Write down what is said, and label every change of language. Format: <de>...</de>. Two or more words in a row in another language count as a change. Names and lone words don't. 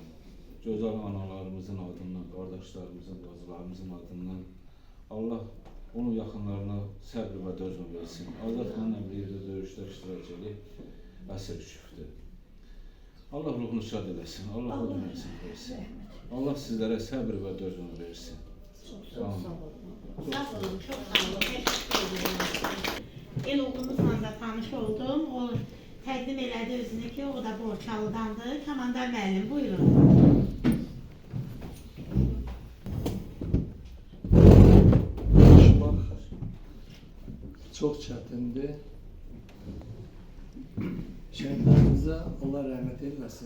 <az>Gözəl analarımızın adından, qardaşlarımızın, bacılarımızın adından Allah onun yaxınlarına səbr və dözüm versin. Azad mənlə bir yerdə döyüşdə iştirak edib əsir düşübdür. Allah ruhunu şad eləsin, Allah o dünyasını versin. Allah sizlərə səbr və dözüm versin. Sağ olun, çok sağ olun.</az> <tr>Teşekkür ederim.</tr> <az>El oğlumuzla da tanış oldum. O təqdim elədi özünü ki, o da Borçalıdandır. Komandar müəllim, buyurun. Çok çətindir. Şəhidlərimizə Allah rəhmət eyləsin.</az>